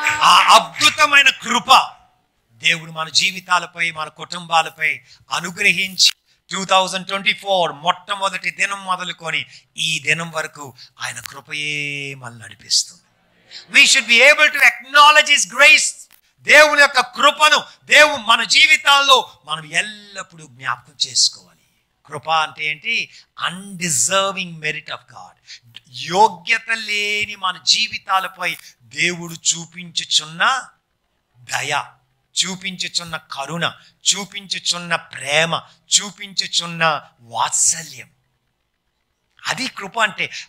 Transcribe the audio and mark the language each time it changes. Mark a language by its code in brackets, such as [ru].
[te] ఆ అద్భుతమైన కృప దేవుడు మన జీవితాలపై, మన కుటుంబాలపై అనుగ్రహించి 2024 మొట్టమొదటి దినం మొదలుకొని ఈ దినం వరకు ఆయన కృపయే మనల్ని నడిపిస్తుంది. [en] We should be able to acknowledge his grace. [te] దేవుని యొక్క కృపను మన జీవితాల్లో మనం ఎల్లప్పుడూ జ్ఞాపకం చేసుకోవాలి. కృప అంటే ఏంటి? [en] Undeserving merit of God. [te] యోగ్యత లేని మన జీవితాలపై దేవుడు చూపించుచున్న దయ, చూపించుచున్న కరుణ, చూపించుచున్న ప్రేమ, చూపించుచున్న వాత్సల్యం. అది కృప అంటే.